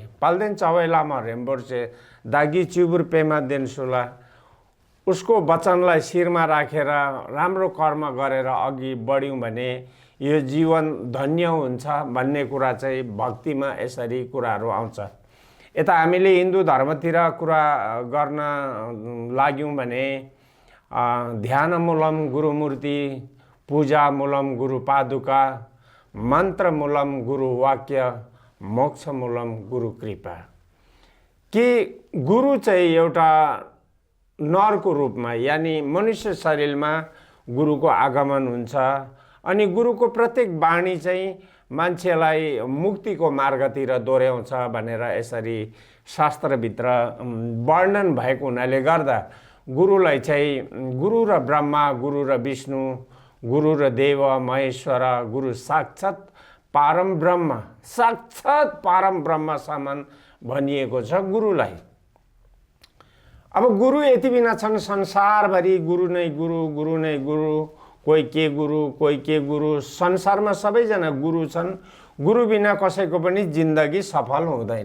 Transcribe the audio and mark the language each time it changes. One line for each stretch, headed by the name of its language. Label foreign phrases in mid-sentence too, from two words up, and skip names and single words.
Nepali: पाल्देन सबै लामा रेम्बोर्से दागी चिबुर पेमा देनसुला, उसको वचनलाई शिरमा राखेर राम्रो कर्म गरेर अघि बढ्यौँ भने यो जीवन धन्य हुन्छ भन्ने कुरा चाहिँ भक्तिमा यसरी कुराहरू आउँछ। यता हामीले हिन्दू धर्मतिर कुरा गर्न लाग्यौँ भने
Sanskrit: ध्यानमूलम गुरुमूर्ति, पूजामूलम गुरुपादुका, मन्त्रमूलम गुरुवाक्य, मोक्षमूलम गुरु कृपा।
Nepali: कि गुरु चाहिँ एउटा नरको रूपमा यानि मनुष्य शरीरमा गुरुको आगमन हुन्छ अनि गुरुको प्रत्येक वाणी चाहिँ मान्छेलाई मुक्तिको मार्गतिर दोहोऱ्याउँछ भनेर यसरी शास्त्रभित्र वर्णन भएको हुनाले गर्दा गुरुलाई चाहिँ गुरु र ब्रह्मा, गुरु र विष्णु, गुरु र देव महेश्वर,
Sanskrit: गुरु साक्षात् परम ब्रह्म, साक्षात् परम ब्रह्म
Nepali: समान भनिएको छ गुरुलाई। अब गुरु यति बिना छन् संसारभरि, गुरु नै गुरु, गुरु नै गुरु, कोही के गुरु, कोही के गुरु, संसारमा सबैजना गुरु छन्। गुरु बिना कसैको पनि जिन्दगी सफल हुँदैन।